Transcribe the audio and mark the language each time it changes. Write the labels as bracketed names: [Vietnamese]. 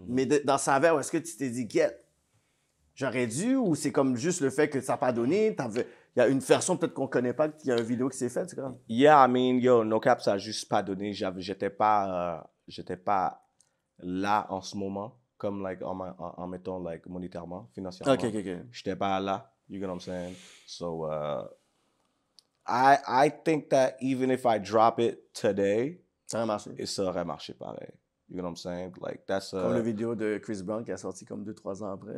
[French] Mais dans Saveur, est-ce que tu t'es dit, get, j'aurais dû, ou c'est comme juste le fait que ça n'a pas donné, il y a une version peut-être qu'on connaît pas, qu'il y a une vidéo qui s'est faite, c'est quoi? [English] Yeah, I mean, yo, No Cap, [French] ça a juste pas donné. J'étais pas là en ce moment, comme, like, en mettant, like, monétairement, financièrement. OK. J'étais pas là, [English] you get what I'm saying? So, I think that even if I drop it today, [French] Ça a marché. ça aurait marché pareil. [English] You get what I'm saying? Like, that's... [French] Comme la vidéo de Chris Brown qui a sorti comme 2-3 ans après.